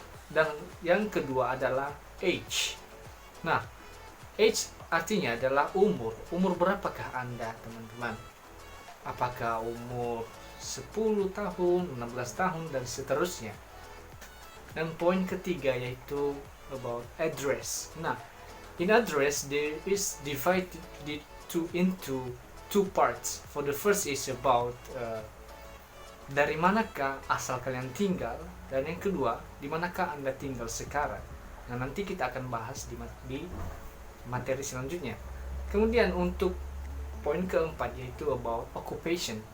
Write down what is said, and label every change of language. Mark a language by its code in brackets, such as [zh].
[id] Dan yang kedua adalah age. Nah, age artinya adalah umur. Umur berapakah Anda, teman-teman? Apakah umur 10 tahun, 16 tahun, dan seterusnya. Dan poin ketiga yaitu [en] about address. Nah, in address there is divided into two parts. For the first is about [id] dari manakah asal kalian tinggal, dan yang kedua di manakah Anda tinggal sekarang. Nah, nanti kita akan bahas di materi selanjutnya. Kemudian untuk poin keempat yaitu [en] about occupation.